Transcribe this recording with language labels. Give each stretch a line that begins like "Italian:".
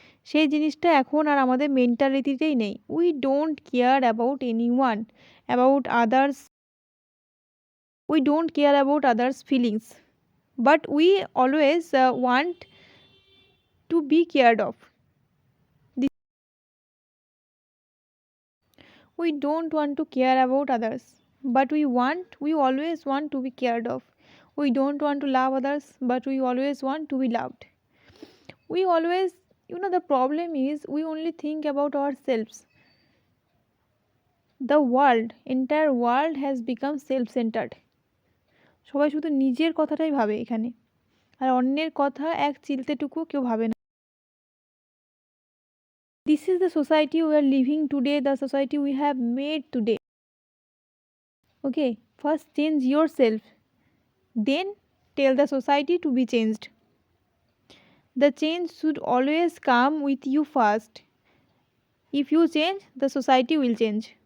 Bangla: সেই জিনিসটা এখন আর আমাদের মেন্টালিটিতেই নেই।
English: We don't care about anyone, about others, we don't care about others feelings, but we always want to be cared of. We don't want to care about others, but we always want to be cared of. We don't want to love others, but we always want to be loved. We always, the problem is we only think about ourselves. The entire world has become self-centered.
Bangla: সবাই শুধু নিজের কথাটাই ভাবে এখানে, আর অন্যের কথা এক চিলতেটুকু কেউ ভাবে না।
English: This is the society we are living today, the society we have made today. Okay, first change yourself, then tell the society to be changed. The change should always come with you first. If you change, the society will change.